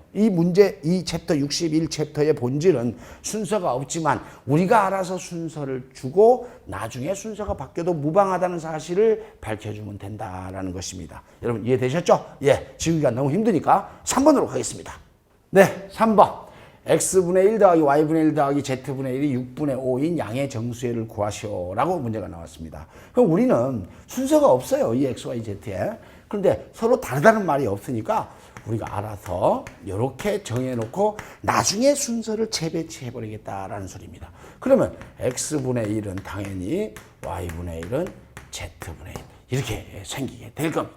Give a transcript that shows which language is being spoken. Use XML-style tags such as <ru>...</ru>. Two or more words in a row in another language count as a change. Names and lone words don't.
<ko>이 문제, 이 챕터 61챕터의 본질은 순서가 없지만 우리가 알아서 순서를 주고 나중에 순서가 바뀌어도 무방하다는 사실을 밝혀주면 된다라는 것입니다. 여러분 이해되셨죠? 예, 지우기가 너무 힘드니까 3번으로 가겠습니다. 네, 3번. x분의 1 더하기 y분의 1 더하기 z분의 1이 6분의 5인 양의 정수의 구하시오라고 문제가 나왔습니다. 그럼 우리는 순서가 없어요. 이 x, y, z에. 그런데 서로 다르다는 말이 없으니까 우리가 알아서 이렇게 정해놓고 나중에 순서를 재배치해버리겠다라는 소리입니다. 그러면 x분의 1은 당연히 y분의 1은 z분의 1 이렇게 생기게 될 겁니다.</ko>